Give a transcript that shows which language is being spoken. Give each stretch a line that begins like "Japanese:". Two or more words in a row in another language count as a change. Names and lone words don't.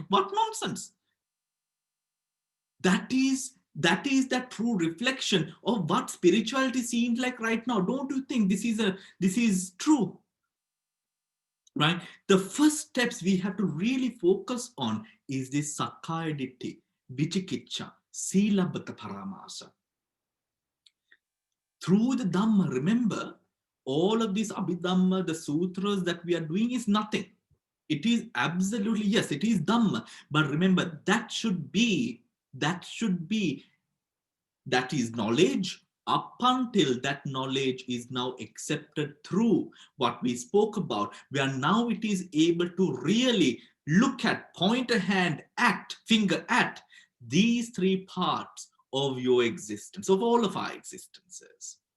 English: What nonsense. That is that true reflection of what spirituality seems like right now. Don't you think this is true? Right? The first steps we have to really focus on is this
Pali: sakkaya ditthi, vichikiccha, silabbata paramasa.
English: Through the Dhamma, remember, all of these Abhidhamma, the sutras that we are doing is nothing. It is absolutely, yes, it is Dhamma. But remember, that is knowledge up until that knowledge is now accepted through what we spoke about, where now it is able to really look at, point a hand at, finger at these three parts of your existence, of all of our existences.